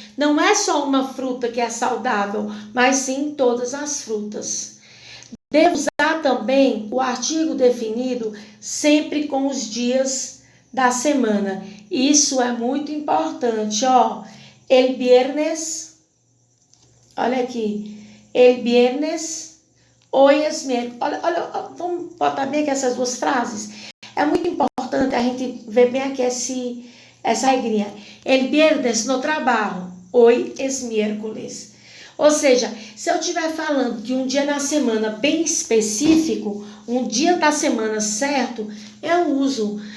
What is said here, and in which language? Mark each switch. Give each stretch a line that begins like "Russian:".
Portuguese: Não é só uma fruta que é saudável, mas sim todas as frutas. Devo usar também o artigo definido sempre com os dias da semana. Isso é muito importante, ó.
Spanish: El viernes,
Portuguese: olha aqui.
Spanish: El viernes, hoy es miércoles.
Portuguese: Olha, vamos botar bem aqui essas duas frases. É muito importante a gente ver bem aqui essa regrinha.
Spanish: El viernes no trabalho, hoy es miércoles.
Portuguese: Ou seja, se eu estiver falando de um dia na semana bem específico, um dia da semana certo, eu uso.